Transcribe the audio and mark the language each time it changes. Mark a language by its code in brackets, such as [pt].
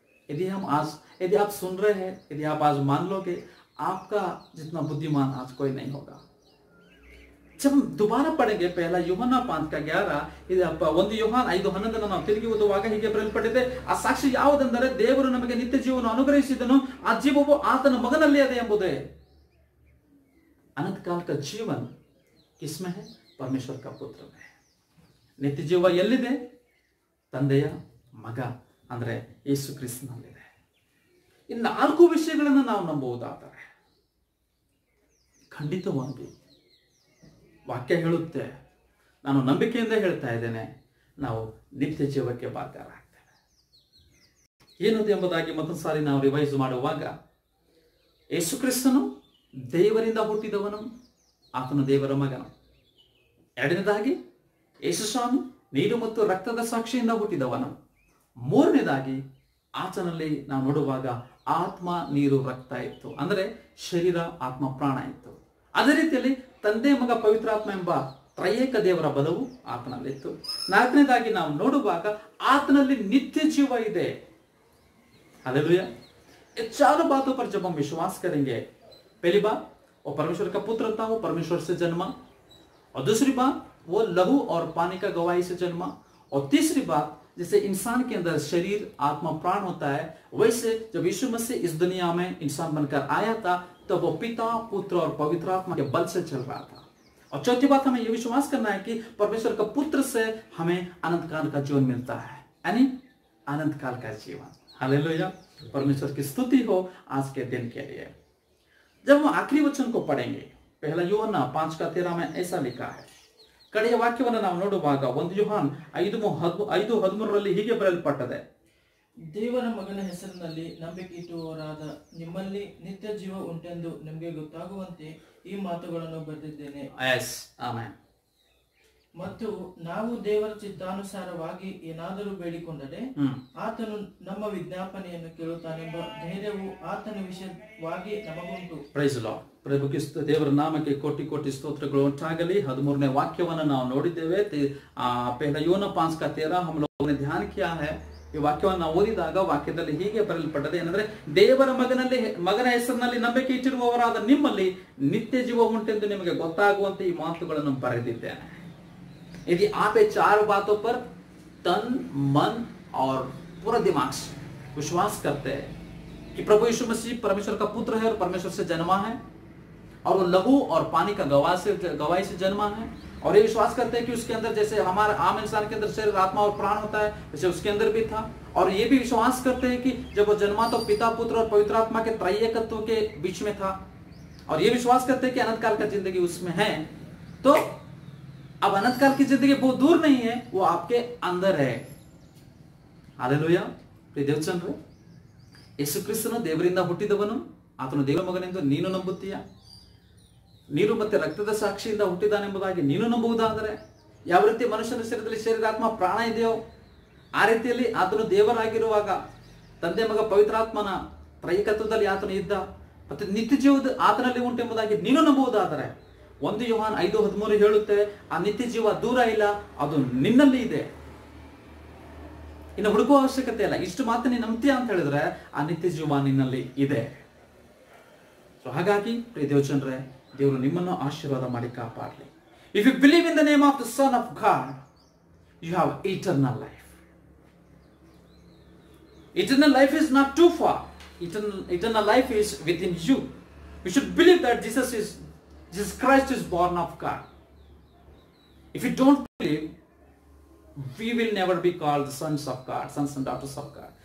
[hi] यदि आप सुन रहे हैं, यदि आप आज मान लोगे, आपका जितना बुद्धिमान आज कोई नहीं होगा. जब हम दोबारा पढ़ेंगे पहला यूहन्ना 5:11, [kn] 1 ಯೋಹಾನ 5:11 ನಾವು ತಿರುಗಿ ಓದುವಾಗ ಹೀಗೆ ಬರೆಯಲ್ಪಟ್ಟಿದೆ. ಆ ಸಾಕ್ಷಿ ಯಾವುದೆಂದರೆ ದೇವರು ನಮಗೆ ನಿತ್ಯ ಜೀವವನ್ನು ಅನುಗ್ರಹಿಸಿದನು, ಆ ಜೀವವು ಆತನ ಮಗನಲ್ಲಿ ಇದೆ ಎಂಬುದೇ. [hi] अनंत काल का जीवन किसमें है? परमेश्वर का पुत्र में है. [kn] ನಿತ್ಯ ಜೀವ ಎಲ್ಲಿದೆ? ತಂದೆಯ ಮಗ ಅಂದ್ರೆ ಯೇಸು ಕ್ರಿಸ್ತನಲ್ಲಿದೆ. ಈ 4 ವಿಷಯಗಳನ್ನು ನಾವು ನಂಬುವುದಾದರೆ ಖಂಡಿತವಾಗಿ ವಾಕ್ಯ ಹೇಳುತ್ತೆ, ನಾನು ನಂಬಿಕೆಯಿಂದ ಹೇಳ್ತಾ ಇದ್ದೇನೆ, ನಾವು ನಿತ್ಯ ಜೀವಕ್ಕೆ ಬಾಧ್ಯರಾಗ್ತೇವೆ. ಏನದು ಎಂಬುದಾಗಿ ಮತ್ತೊಂದು ಸಾರಿ ನಾವು ರಿವೈಸ್ ಮಾಡುವಾಗ, ಯೇಸು ಕ್ರಿಸ್ತನು ದೇವರಿಂದ ಹುಟ್ಟಿದವನು, ಆತನು ದೇವರ ಮಗನು. ಎರಡನೇದಾಗಿ ಯೇಸು ಸ್ವಾಮಿ ನೀರು ಮತ್ತು ರಕ್ತದ ಸಾಕ್ಷಿಯಿಂದ ಹುಟ್ಟಿದವನು. ಮೂರನೇದಾಗಿ ಆತನಲ್ಲಿ ನಾವು ನೋಡುವಾಗ ಆತ್ಮ, ನೀರು, ರಕ್ತ ಇತ್ತು, ಅಂದರೆ ಶರೀರ, ಆತ್ಮ, ಪ್ರಾಣ ಇತ್ತು. ಅದೇ ರೀತಿಯಲ್ಲಿ ತಂದೆ, ಮಗ, ಪವಿತ್ರಾತ್ಮ ಎಂಬ ತ್ರಯೇಕ ದೇವರ ಬಲವು ಆತನಲ್ಲಿತ್ತು. ನಾಲ್ಕನೇದಾಗಿ ನಾವು ನೋಡುವಾಗ ಆತನಲ್ಲಿ ನಿತ್ಯ ಜೀವ ಇದೆ. [hi] हालेलुया. ये चारों बातों पर जब हम विश्वास करेंगे, पहली बात वो परमेश्वर का पुत्र था, वो परमेश्वर से जन्मा, और दूसरी बात वो लहू और पानी का गवाही से जन्मा, और तीसरी बात जैसे इंसान के अंदर शरीर आत्मा प्राण होता है, वैसे जब यीशु मसीह इस दुनिया में इंसान बनकर आया था तो वो पिता, पुत्र और पवित्र आत्मा के बल से चल रहा था। और चौथी बात, हमें यह विश्वास करना है कि परमेश्वर का पुत्र से हमें अनंत काल का जीवन मिलता है, यानी अनंत काल का जीवन। हालेलुया, परमेश्वर की स्तुति हो आज के दिन के लिए। जब हम आखिरी वचन को पढ़ेंगे, पहला यूहन्ना 5:13 में ऐसा लिखा है, [kn] ಕಡೆಯ ವಾಕ್ಯವನ್ನು ನಾವು ನೋಡುವಾಗ 1 ಯೋಹಾನ 5:13 ಹೀಗೆ ಬರೆಯಲ್ಪಟ್ಟಿದೆ, ದೇವರ ಮಗನ ಹೆಸರಿನಲ್ಲಿ ನಂಬಿಕೆ ಇಟ್ಟುವವರಾದ ನಿಮ್ಮಲ್ಲಿ ನಿತ್ಯ ಜೀವ ಉಂಟೆಂದು ನಿಮಗೆ ಗೊತ್ತಾಗುವಂತೆ ಈ ಮಾತುಗಳನ್ನು ಬರೆದಿದ್ದೇನೆ. ಮತ್ತು ನಾವು ದೇವರ ಚಿತ್ತಾನುಸಾರವಾಗಿ ಏನಾದರೂ ಬೇಡಿಕೊಂಡರೆ ಆತನು ನಮ್ಮ ವಿಜ್ಞಾಪನೆಯನ್ನು ಕೇಳುತ್ತಾನೆಂಬ ಧೈರ್ಯವು ಆತನ ವಿಷಯವಾಗಿ ನಮಗುಂಟು. [en] Praise Lord. [kn] ಪ್ರಭುಗೆ ದೇವರ ನಾಮಕ್ಕೆ ಕೋಟಿ ಕೋಟಿ ಸ್ತೋತ್ರಗಳು ಉಂಟಾಗಲಿ। 13ನೇ ವಾಕ್ಯವನ್ನು ನಾವು ನೋಡಿದ್ದೇವೆ। [hi] पहला यूहन्ना 5:13 हम लोगों ने ध्यान किया है। [kn] ಈ ವಾಕ್ಯವನ್ನು ನಾವು ಓದಿದಾಗ ವಾಕ್ಯದಲ್ಲಿ ಹೀಗೆ ಬರೆಯಲ್ಪಟ್ಟಿದೆ, ಏನಂದ್ರೆ ದೇವರ ಮಗನ ಹೆಸರಿನಲ್ಲಿ ನಂಬಿಕೆ ಇಟ್ಟಿರುವವರಾದ ನಿಮ್ಮಲ್ಲಿ ನಿತ್ಯ ಜೀವ ಉಂಟೆಂದು ನಿಮಗೆ ಗೊತ್ತಾಗುವಂತೆ ಈ ಮಾತುಗಳನ್ನು ಬರೆದಿದ್ದೇನೆ। [hi] यदि आप ये 4 बातों पर तन, मन और पूरा दिमाग से विश्वास करते हैं कि प्रभु यीशु मसीह परमेश्वर का पुत्र है और परमेश्वर से जन्मा है, और वो लहू और पानी का गवाही से जन्मा है, और ये विश्वास करते हैं कि उसके अंदर जैसे हमारे आम इंसान के अंदर शरीर, आत्मा और प्राण होता है, वैसे उसके अंदर भी था। और ये भी विश्वास करते हैं कि जब वो जन्मा तो पिता, पुत्र और पवित्र आत्मा के त्रैयकत्व के बीच में था, और ये विश्वास करते हैं कि अनंत काल का जिंदगी उसमें है। तो अब अनंत काल की जिंदगी बहुत दूर नहीं है, वो आपके अंदर है। हालेलुया। [kn] प्रिय ದೇವಜನರೇ, ಯೇಸು ಕ್ರಿಸ್ತನು ದೇವರಿಂದ ಹುಟ್ಟಿದವನು, ಆತನು ದೇವರ ಮಗನೆಂದು ನೀನು ನಂಬುತ್ತೀಯಾ? ನೀರು ಮತ್ತೆ ರಕ್ತದ ಸಾಕ್ಷಿಯಿಂದ ಹುಟ್ಟಿದಾನೆಂಬುದಾಗಿ ನೀನು ನಂಬುವುದಾದರೆ, ಯಾವ ರೀತಿ ಮನುಷ್ಯನ ಶರೀರದಲ್ಲಿ ಶರೀರಾತ್ಮ ಪ್ರಾಣ ಇದೆಯೋ ಆ ರೀತಿಯಲ್ಲಿ ಆತನು ದೇವರಾಗಿರುವಾಗ ತಂದೆ, ಮಗ, ಪವಿತ್ರಾತ್ಮನ ತ್ರೈಕತ್ವದಲ್ಲಿ ಆತನು ಇದ್ದ, ಮತ್ತೆ ನಿತ್ಯ ಜೀವದ ಆತನಲ್ಲಿ ಉಂಟೆಂಬುದಾಗಿ ನೀನು ನಂಬುವುದಾದರೆ 1 ಯೋಹಾನ 5:13 ಹೇಳುತ್ತೆ, ಆ ನಿತ್ಯ ಜೀವ ದೂರ ಇಲ್ಲ, ಅದು ನಿನ್ನಲ್ಲಿ ಇದೆ, ಇನ್ನು ಹುಡುಕುವ ಅವಶ್ಯಕತೆ ಇಲ್ಲ। ಇಷ್ಟು ಮಾತ್ರ ನೀನು ನಂಬ್ತೀಯ ಅಂತ ಹೇಳಿದ್ರೆ ಆ ನಿತ್ಯ ಜೀವ ನಿನ್ನಲ್ಲಿ ಇದೆ। ಸೊ ಹಾಗಾಗಿ ಪ್ರಿಯ ದೇವಜನರೇ, ದೇವರು ನಿಮ್ಮನ್ನು ಆಶೀರ್ವಾದ ಮಾಡಿ ಕಾಪಾಡಲಿ। [en] If you believe in the name of the son of God, you have eternal life. Eternal life is not too far. Eternal life is within you. You should believe that Jesus Christ is born of God. If you don't believe, we will never be called the sons of God, sons and daughters of God.